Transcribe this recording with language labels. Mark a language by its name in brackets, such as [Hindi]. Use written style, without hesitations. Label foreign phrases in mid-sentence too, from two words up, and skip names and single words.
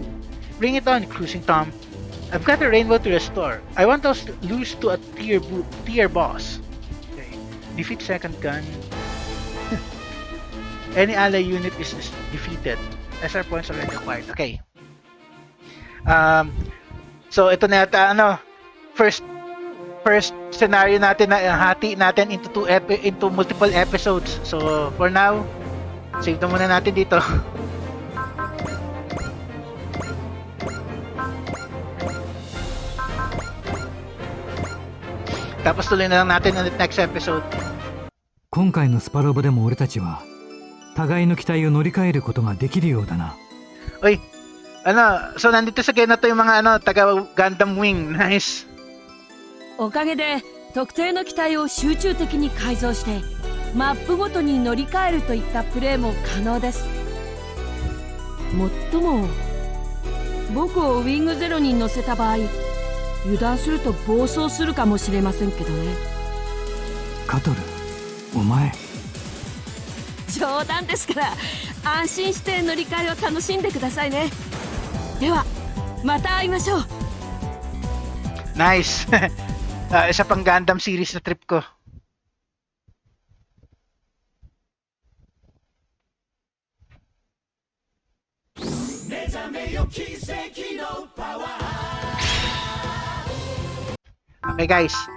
[English] Bring it on, Cruising Tom. I've got a rainbow to restore. I want us to lose to a tier boss. Okay. Defeat second gun. Any ally unit is defeated. SR points already acquired. [Filipino] Okay. So ito na yata [English] first scenario [Filipino] natin na hati natin into [English] multiple episodes. So for now, [Filipino] save na muna natin dito. Tapos tuloy na lang natin ulit [English] next episode. [Japanese] 今回のスパロボでも俺たちは互いの期待を乗り換えることができるようだな。 [Filipino] Oy, so nandito sa game na to yung mga taga Gundam Wing. Nice. [Japanese] おかげで特定の機体を集中的に改造してマップごとに乗り換えるといったプレーも可能です。もっとも僕をウィングゼロに乗せた場合油断すると暴走するかもしれませんけどね。カトル、お前。冗談ですから安心して乗り換えを楽しんでくださいね。ではまた会いましょう。 [Filipino] Nice. Isa pang Gundam series na trip ko. [English] Okay guys.